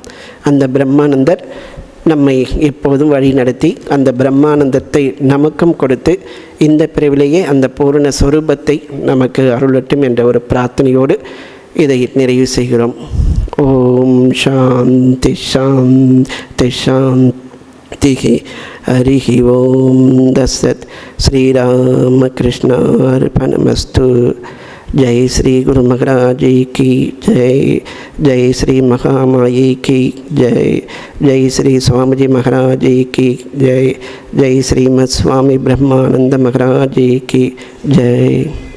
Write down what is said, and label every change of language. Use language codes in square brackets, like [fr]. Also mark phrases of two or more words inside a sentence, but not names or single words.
[ta] அந்த பிரம்மானந்தர் நம்மை எப்போதும் வழி நடத்தி அந்த பிரம்மானந்தத்தை நமக்கும் கொடுத்து இந்த பிரிவிலேயே அந்த பூரண சொரூபத்தை நமக்கு அருளட்டும் என்ற ஒரு பிரார்த்தனையோடு இதை நிறைவு செய்கிறோம். [sa] ओम् शान्तिः शान्तिः शान्तिः. हरिः ओम् तत्सत्। श्रीरामकृष्णार्पणमस्तु. [hi] जय श्री गुरु महाराज की जय. जय श्री महामाई की जय. जय श्री स्वामी जी महाराज की जय. जय श्रीमद स्वामी ब्रह्मानंद महाराज की जय.